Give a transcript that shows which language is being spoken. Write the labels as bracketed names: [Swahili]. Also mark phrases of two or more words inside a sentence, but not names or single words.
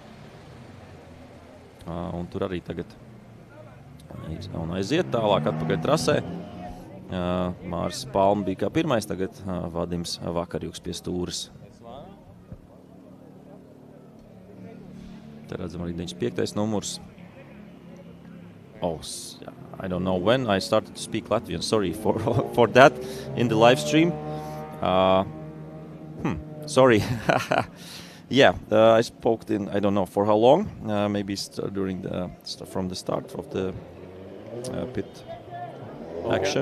[Latvian] Un tur arī tagad aiziet tālāk atpakaļ trasē. Māris Palm bija kā pirmais, tagad Vadims Vakarjuks pie stūres. Te redzam arī 95. numurs. [English] I don't know when I started to speak Latvian. Sorry for that in the live stream. Sorry. Yeah, I spoke in, I don't know for how long. Maybe during from the start of the pit action.